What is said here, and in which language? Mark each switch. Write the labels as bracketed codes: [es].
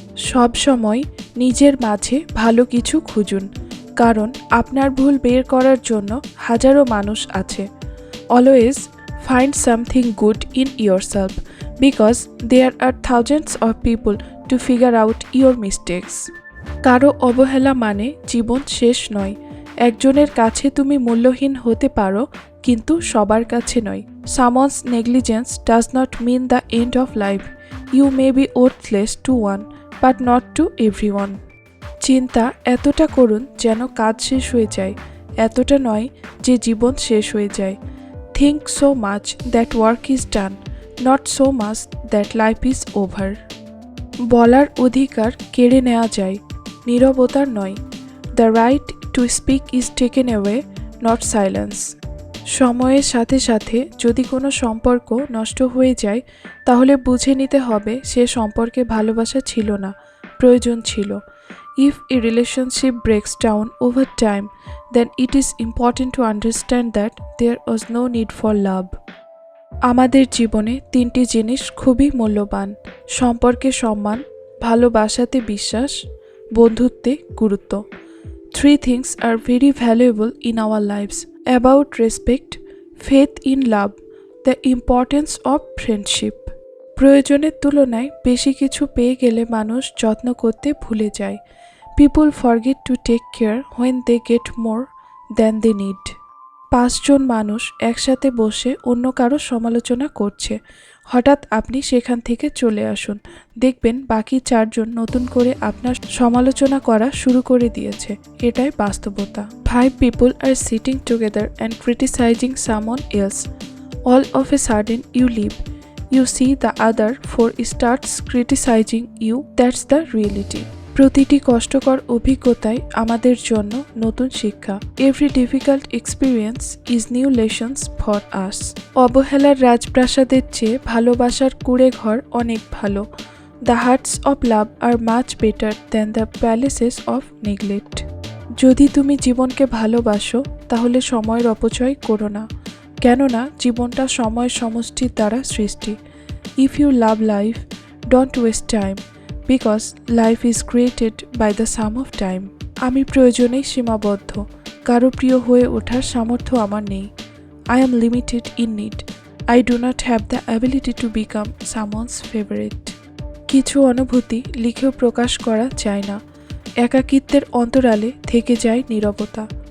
[bn] সব সময় নিজের মাঝে ভালো কিছু খুঁজুন, কারণ আপনার ভুল বের করার জন্য হাজারো মানুষ আছে। [en] Always find something good in yourself because there are thousands of people to figure out your mistakes. [bn] কারো অবহেলা মানে জীবন শেষ নয়। একজনের কাছে তুমি মূল্যহীন হতে পারো, কিন্তু সবার কাছে নয়। [en] Someone's negligence does not mean the end of life. You may be worthless to one, but not to everyone. [bn] চিন্তা এতটা করুন যেন কাজ শেষ হয়ে যায়, এতটা নয় যে জীবন শেষ হয়ে যায়। [en] Think so much that work is done, not so much that life is over. [bn] বলার অধিকার কেড়ে নেওয়া যায়, নীরবতার নয়। [en] The right to speak is taken away, not silence. [bn] সময়ের সাথে সাথে যদি কোনো সম্পর্ক নষ্ট হয়ে যায়, তাহলে বুঝে নিতে হবে সে সম্পর্কে ভালোবাসা ছিল না, প্রয়োজন ছিল। [en] If a relationship breaks down over time, then it is important to understand that there was no need for love. [bn] আমাদের জীবনে 3টি জিনিস খুবই মূল্যবান: সম্পর্কে সম্মান, ভালোবাসাতে বিশ্বাস, বন্ধুত্বে গুরুত্ব। [en] 3 things are very valuable in our lives: about respect, faith in love, the importance of friendship. [bn] প্রয়োজনের তুলনায় বেশি কিছু পেয়ে গেলে মানুষ যত্ন করতে ভুলে যায়। [en] People forget to take care when they get more than they need. [bn] 5 জন মানুষ একসাথে বসে অন্য কারো সমালোচনা করছে। হঠাৎ আপনি সেখান থেকে চলে আসুন, দেখবেন বাকি 4 জন নতুন করে আপনার সমালোচনা করা শুরু করে দিয়েছে। এটাই বাস্তবতা। [en] 5 people are sitting together and criticizing someone else. All of a sudden you leave. You see the other 4 starts criticizing you. That's the reality. [bn] প্রতিটি কষ্টকর অভিজ্ঞতাই আমাদের জন্য নতুন শিক্ষা। [en] Every difficult experience is new lessons for us. [bn] অবহেলার রাজপ্রাসাদের চেয়ে ভালোবাসার কুঁড়ে ঘর অনেক ভালো। [en] The hearts of love are much better than the palaces of neglect. [bn] যদি তুমি জীবনকে ভালোবাসো, তাহলে সময়ের অপচয় করো না, কেননা জীবনটা সময় সমষ্টির দ্বারা সৃষ্টি। [en] If you love life, don't waste time, because life is created by the sum of time. [bn] আমি প্রয়োজনেই সীমাবদ্ধ, কারো প্রিয় হয়ে ওঠার সামর্থ্য আমার নেই। [en] I am limited in need. I do not have the ability to become someone's favorite. [bn] কিছু অনুভূতি লিখেও প্রকাশ করা যায় না, একাকিত্বের অন্তরালে থেকে যায় নীরবতা।